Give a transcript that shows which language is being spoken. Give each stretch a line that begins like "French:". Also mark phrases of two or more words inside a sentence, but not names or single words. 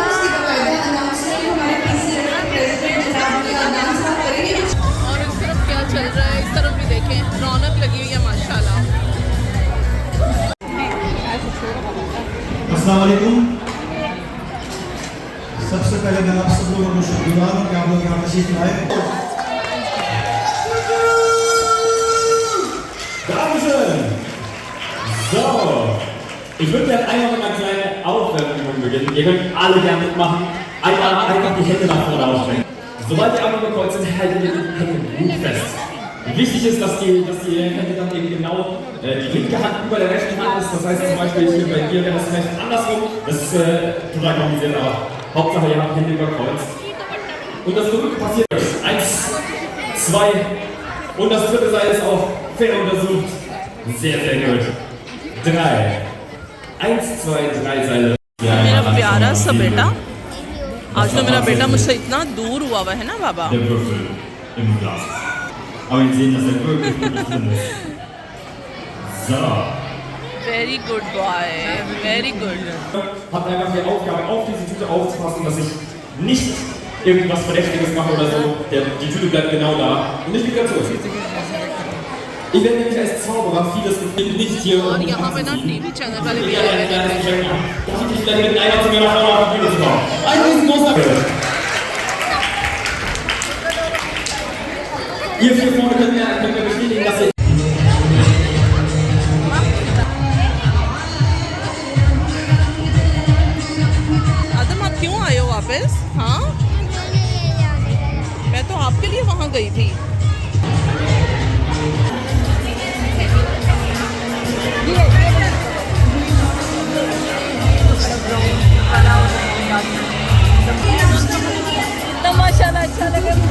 Hindi: उसकी बाकायदा अनाउंसमेंट हमारे
English: PCF President
Hindi: जनाब अदनान साहब करेंगे। और इस तरफ क्या चल रहा है, इस तरफ भी देखें, रौनक लगी हुई है माशाल्लाह।
Arabic: السلام عليكم.
Hindi: सबसे पहले मैं आप सब लोगों को शुक्रगुजार हूँ कि आप लोग यहाँ तशरीफ लाए।
German: Dankeschön! So, ich würde gerne einmal mit einer kleinen Aufwärmübung beginnen. Ihr könnt alle gerne mitmachen. Einmal einfach die Hände nach vorne ausstrecken. Sobald die Arme gekreuzt sind, haltet ihr die Hände gut fest. Wichtig ist, dass die Hände dann eben genau die linke Hand über der rechten Hand ist. Das heißt zum Beispiel hier bei dir wäre das vielleicht andersrum. Das ist total kompliziert, aber Hauptsache ihr habt Hände überkreuzt. Und das Verrückte passiert. 1, 2 und das dritte Seil ist auch fair untersucht. Sehr, sehr gut. 3. 1, 2, 3 Seile.
Hindi: मेरा प्यारा सा बेटा, आज तो मेरा बेटा मुझसे इतना दूर हुआ है ना बाबा।
German: Der Würfel im Glas. Aber wir sehen, dass der Würfel drin ist. So.
English: very good boy, very good.
German: Habt einfach die Aufgabe, auf diese Tüte aufzupassen, dass ich nicht irgendwas Verdächtiges mache oder so. Die Tüte bleibt genau da und ich bin ganz ruhig. Ich werde nämlich als Zauberer vieles nicht hier
Hindi: और यहाँ पे ना
English: TV channel
Hindi: वाले भी
German: Ja,
Hindi: आए हुए
German: ja,
Hindi: हैं।
German: ja, darf ich dich vielleicht mit einer zu mir nach vorne auf die Bühne zu kommen? Ein riesengroßer Applaus. Ihr vier vorne könnt mir bestätigen, dass ihr
Hindi: आदम आप क्यों आए हो वापस? हाँ, मैं तो आपके लिए वहाँ गई थी। माशाल्लाह अच्छा लगा।